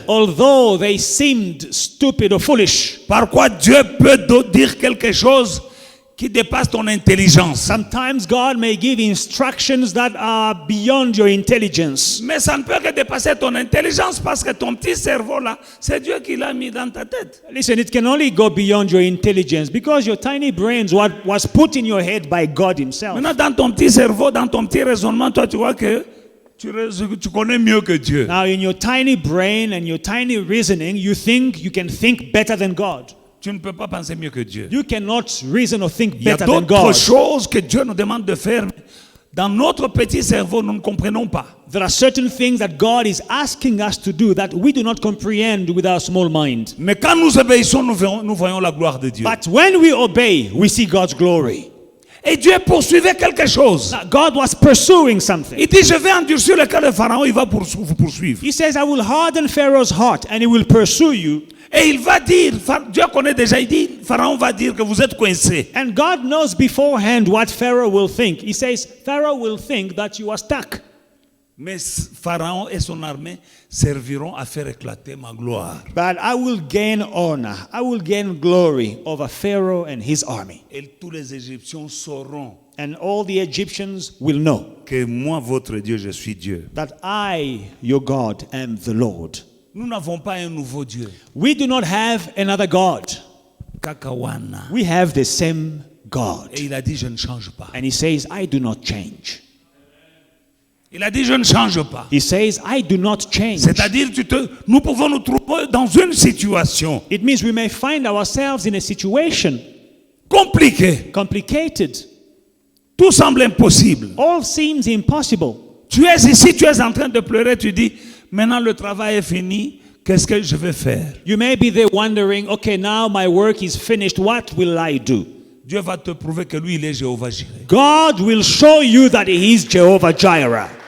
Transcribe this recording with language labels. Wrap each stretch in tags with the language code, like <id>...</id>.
<en>Although they seemed stupid or foolish,</en> <fr>Parfois, Dieu peut dire quelque chose qui dépasse ton intelligence.</fr> <en>sometimes God may give instructions that are beyond your intelligence.</en> <fr>Mais ça ne peut que dépasser ton intelligence parce que ton petit cerveau là, c'est Dieu qui l'a mis dans ta tête.</fr> <en>Listen, it can only go beyond your intelligence because your tiny brains was put in your head by God himself.</en> <fr>Maintenant, dans ton petit cerveau, dans ton petit raisonnement, toi, tu vois que tu connais mieux que Dieu.</fr> <en>Now, in your tiny brain and your tiny reasoning, you can think better than God.</en> <fr>Tu ne peux pas penser mieux que Dieu.</fr> <en>You cannot reason or think</en> <fr>Il y a</fr> <en>better than</en> <fr>d'autres</fr> <en>God.</en> <fr>choses que Dieu nous demande de faire. Mais dans notre petit cerveau, nous ne comprenons pas.</fr> <en>There are certain things that God is asking us to do that we do not comprehend with our small mind.</en> <fr>Mais quand nous obéissons, nous voyons la gloire de Dieu.</fr> <en>But when we obey, we see God's glory.</en> <fr>Et Dieu poursuivait quelque chose.</fr> <en>Now, God was pursuing something.</en> <fr>Il dit, je vais endurcir le cœur de Pharaon, il va vous poursuivre.</fr> <en>He says, I will harden Pharaoh's heart and he will pursue you.</en> <fr>Et il va dire, Dieu connaît déjà, il dit, Pharaon va dire que vous êtes coincés.</fr> <en>And God knows beforehand what Pharaoh will think. He says, Pharaoh will think that you are stuck.</en> <fr>Mais Pharaon et son armée serviront à faire éclater ma gloire.</fr> <en>But I will gain honor. I will gain glory over Pharaoh and his army.</en> <fr>Et tous les Égyptiens sauront</fr> <en>And all the Egyptians will know</en> <fr>que moi, votre Dieu, je suis Dieu.</fr> <en>that I, your God, am the Lord.</en> <fr>Nous n'avons pas un nouveau Dieu.</fr> <en>We do not have another God. Kakawana. We have the same God.</en> <fr>Et il a dit, je ne change pas.</fr> <en>And he says, I do not change.</en> <fr>Il a dit, je ne change pas.</fr> <en>He says, I do not change.</en> <fr>C'est-à-dire, nous pouvons nous trouver dans une situation</fr> <en>It means we may find ourselves in a situation</en> <fr>compliquée.</fr> <en>complicated.</en> <fr>Tout semble impossible.</fr> <en>All seems impossible.</en> <fr>Tu es ici, tu es en train de pleurer, tu dis, maintenant le travail est fini, qu'est-ce que je vais faire?</fr> <en>You may be there wondering, okay, now my work is finished. What will I do?</en> <fr>Dieu va te prouver que lui, il est Jéhovah Jireh.</fr> <en>God will show you that he is Jehovah Jireh.</en>